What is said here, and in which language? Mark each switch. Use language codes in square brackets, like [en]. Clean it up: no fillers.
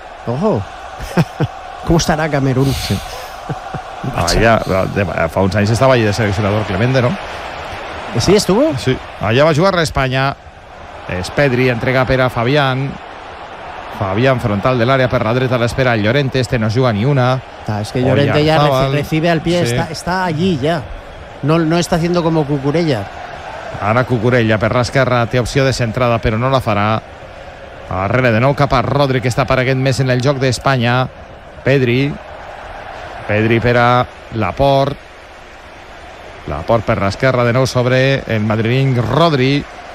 [ca] Ojo. Com estarà Camerún? Sí. Allà, fa uns anys estava allà de seleccionador Clemente, no? [es] Sí, estuvo. Sí. [ca] Allà va jugar a l'Espanya. És Pedri, entrega per a Fabián. Fabián frontal de l'àrea per la dreta a l'espera. Llorente, este no juga ni una. [es] Es que Llorente ya recibe al pie, sí. está allí ya. No está haciendo como Cucurella. [ca] Ara Cucurella per l'esquerra té opció de centrada, però no la farà. Arrere de nou cap a Rodri, que està apareguent més en el joc d'Espanya. Pedri per a Laporte. Laporte per l'esquerra de nou sobre el madrileny Rodri.